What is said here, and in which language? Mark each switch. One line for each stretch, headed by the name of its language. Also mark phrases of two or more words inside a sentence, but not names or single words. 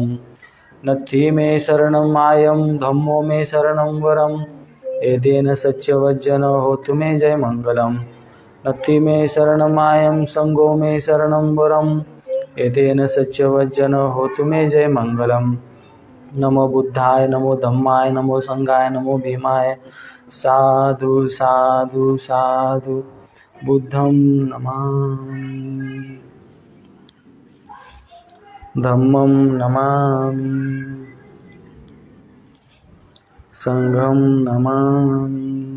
Pali: नत्थि मे शरणमायं धम्मो मे शरणं वरम् एतेन सच्चवज्जन होतु मे जय मंगलम्. नत्थि मे शरणमायं संगो मे शरणं वरम् एतेन सच्चवज्जन होतु मे जय मंगलम्. नमो बुद्धाय, नमो धम्माय, नमो संघाय, नमो भीमाय. साधु साधु साधु. बुद्धं नमामि, धम्मं नमामि, संघं नमामि.